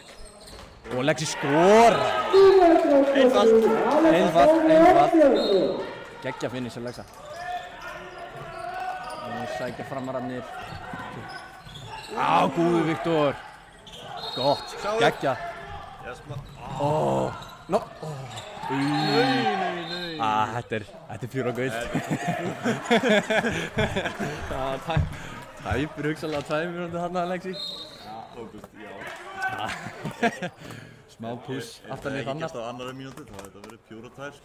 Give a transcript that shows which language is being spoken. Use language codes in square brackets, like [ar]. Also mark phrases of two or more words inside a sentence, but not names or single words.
[is] Og Lexi skora! Einfalt. Geggja finish að Lexa. Og sækja framararnir. Góður Viktor! Gott, geggja. [en] Yes, man. [is] No! Nei. Þetta er pjúra gauð. Tæpur hugsanlega 2 mínútur þarna, Lexi. Já. Smá puss aftan í Hrannar. Ef það ekki á annarri mínútu, þá hefði þetta verið pjúra 2, sko.